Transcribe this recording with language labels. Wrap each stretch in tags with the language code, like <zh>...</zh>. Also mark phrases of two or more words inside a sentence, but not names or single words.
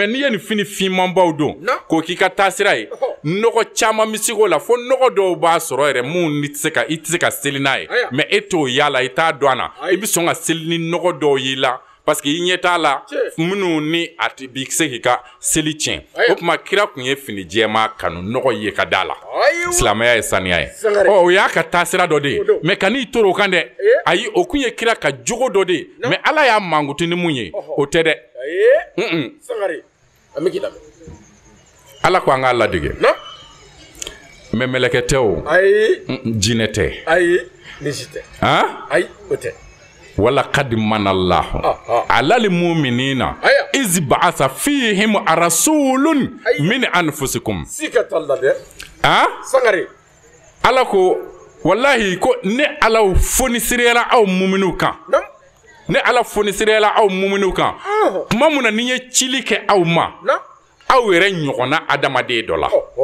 <bm>n'i ye nin fini finmanbaw don k'o k'i ka taasira ye nɔgɔ caman bɛ se k'o la fo nɔgɔ dɔw b'a sɔrɔ yɛrɛ mun i tɛ se ka seli n'a ye mais e t'o y'a la i t'a dɔn a na i bɛ sɔn ka seli ni nɔgɔ dɔw y'i la</bm> <fr>parce que</fr> <bm>i ɲɛ t'a la minnu ni a b'i se k'i ka seli tiɲɛ o tuma kira kun ye fini jɛma kanu nɔgɔ ye ka d'a la silamɛya ye saniya ye o y'a ka taasira dɔ de ye mais ka n'i tor'o kan dɛ ayi o kun ye kira ka jogo dɔ de ye mais ala y'a mankutu ni mun ye o tɛ dɛ Sangare an bɛ k'i lamɛn ala ko an k'a ladege mais mɛlɛkɛ tɛ o jinɛ tɛ ayi ni si tɛ ayi o tɛ</bm> <ar>ولقد من الله على المؤمنين إذ بعث فيهم رسول من أنفسكم</ar> <bm>ala ko wallahi ko ne ala fonisirela aw muminu kan ne ala fonisirela aw muminu kan kuma mun na ni ye cili kɛ aw ma aw yɛrɛ ɲɔgɔnna adamaden dɔ la</bm>